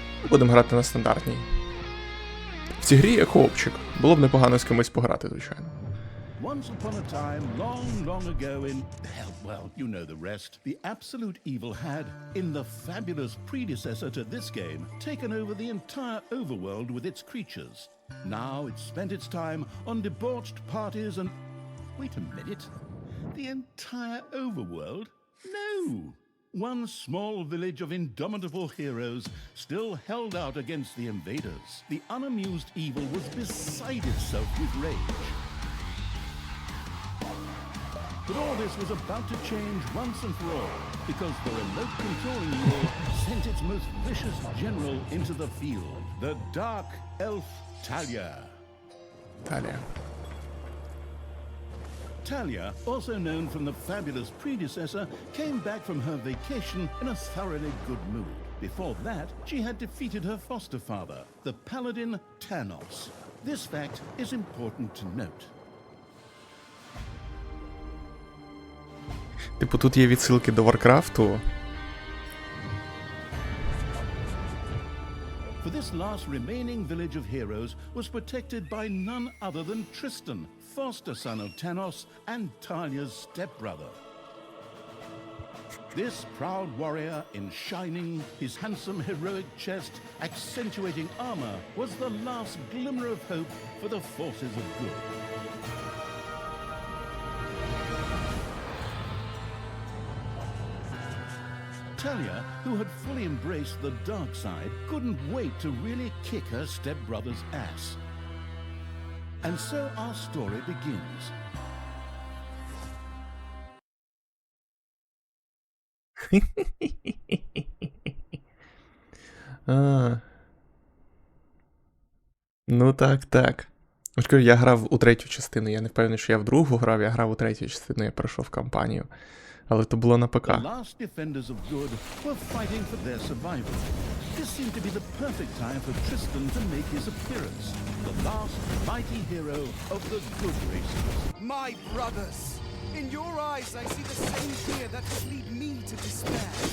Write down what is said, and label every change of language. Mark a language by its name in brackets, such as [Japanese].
[Ukrainian] Будемо грати на стандартній. В цій грі є коопчик. Було б непогано з кимось пограти, звичайно. [English] Once upon a time, long ago in... well, you know the rest. The absolute evil had, in the fabulous predecessor to this game, taken over the entire overworld with its creatures. Now it spent its time on debauched parties and... Wait a minute. The entire overworld? No! One small village of indomitable heroes still held out against the invaders. The unamused evil was beside itself with rage. But all this was about to change once and for all, because the remote controlling evil sent its most vicious general into the field, the Dark Elf Talia. Talia, also known from the fabulous predecessor, came back from her vacation in a thoroughly good mood. Before that, she had defeated her foster father, the paladin Tanos. This fact is important to note. [Ukrainian] Типу тут є відсилки до Варкрафту. [English] For this last remaining village of heroes was protected by none other than Tristan, foster son of Tanos and Talia's stepbrother. This proud warrior in shining, his handsome heroic chest accentuating armor, was the last glimmer of hope for the forces of good. Talia, who had fully embraced the dark side, couldn't wait to really kick her stepbrother's ass. And so our story begins. [Ukrainian] Ну так. Я грав у третю частину, я не впевнений, що я в другу грав, я грав у третю частину, я пройшов кампанію. Але то було на ПК. [English] The last defenders of good were fighting for their survival. This seemed to be the perfect time for Tristan to make his appearance, the last mighty hero of the good races. My brothers! In your eyes I see the same fear that would lead me to despair.